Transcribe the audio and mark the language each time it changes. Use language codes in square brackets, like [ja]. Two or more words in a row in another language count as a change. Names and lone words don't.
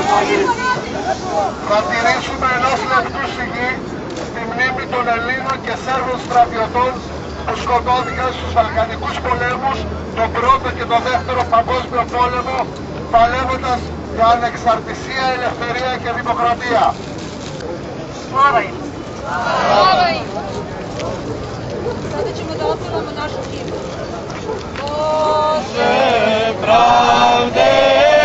[el] Θα τηρήσουμε ενός λεπτού σιγή στη μνήμη των Ελλήνων και Σέρβων στρατιωτών που σκοτώθηκαν στους Βαλκανικούς πολέμους, τον πρώτο και τον δεύτερο παγκόσμιο πόλεμο, παλεύοντας για ανεξαρτησία, ελευθερία και δημοκρατία. [sr] Sada ćemo da opilamo našu himnu. Bože pravde